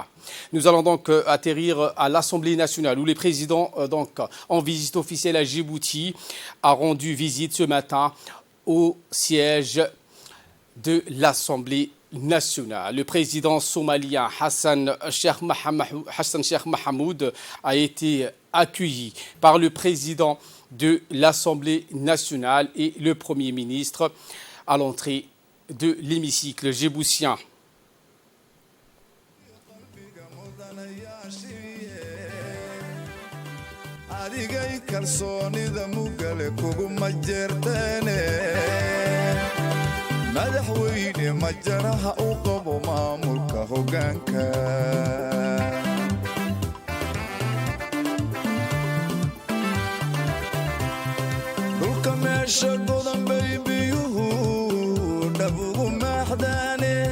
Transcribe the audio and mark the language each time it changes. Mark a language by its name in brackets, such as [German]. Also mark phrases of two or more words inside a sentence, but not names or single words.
[French] Nous allons donc atterrir à l'Assemblée nationale où le président, donc, en visite officielle à Djibouti, a rendu visite ce matin au siège de l'Assemblée nationale. Le président somalien Hassan Sheikh Mohamud a été accueilli par le président de l'Assemblée nationale et le Premier ministre à l'entrée de l'hémicycle djiboutien. [Somali] madaxweyne majaraha u qabo maamulka hoggaanka dhulka meesha godan bay biyuhu dhabugu maaxdaane